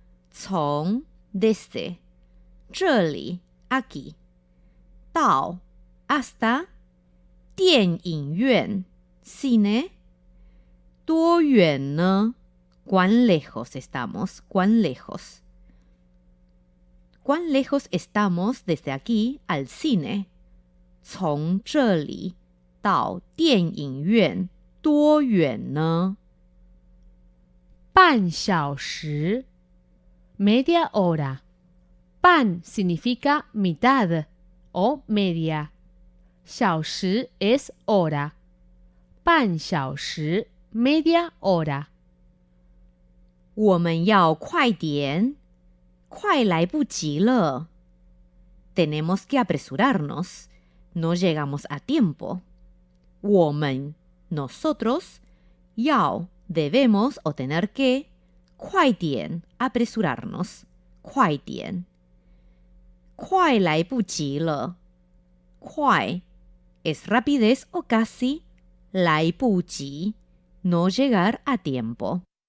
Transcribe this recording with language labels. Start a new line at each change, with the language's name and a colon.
Spanish: 从 desde 这里 aquí 到 hasta 电影院 cine 多远呢? ¿Cuán lejos estamos? ¿Cuán lejos? ¿Cuán lejos estamos desde aquí al cine?
Chinese: 从这里到电影院多远呢?
Spanish: 半小时 media hora. Pan significa mitad o media. 小时 es hora. 半小时 media hora.
Chinese: 我们要快点，快来不及了。
Spanish: Tenemos que apresurarnos. No llegamos a tiempo. 我们 nosotros, 要 debemos o tener que, 快点 apresurarnos, 快点。
Chinese: 快来不及了。
Spanish: 快 es rapidez o casi, 来不及 no llegar a tiempo.